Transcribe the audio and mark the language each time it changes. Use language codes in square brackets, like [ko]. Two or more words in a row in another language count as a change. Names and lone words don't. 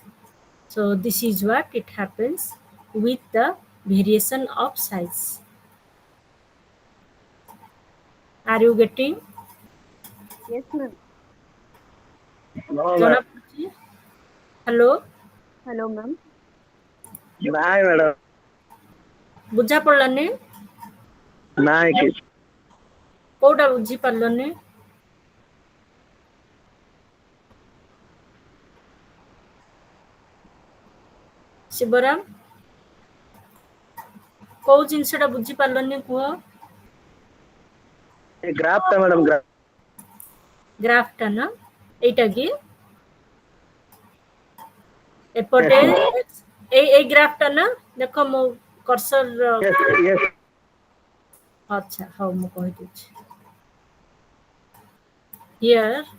[en] So this is what it happens with the variation of size. Are you getting? Yes, ma'am. No, Jana madam. Puji? Hello? Hello, ma'am. [or] ନାଇଁ ମ୍ୟାଡ଼ାମ ବୁଝା ପଡ଼ିଲାନି? ନାଇଁ କି କୋଉଟା ବୁଝି ପାରିଲନି? ଶିବରାମ, କୋଉ ଜିନିଷଟା ବୁଝି ପାରିଲନି କୁହ? ଏ ଗ୍ରାଫ ଟା ମ୍ୟାଡ଼ାମ ଗ୍ରାଫ ଗ୍ରାଫଟା ନା? ଏଇଟା କି? ଏପଟେ ଏଇ ଗ୍ରାଫଟା ନା? ଦେଖ ମୋ କର୍ସର। ୟେସ୍ ଆଚ୍ଛା, ହଉ ମୁଁ କହିଦେଉଛି। Here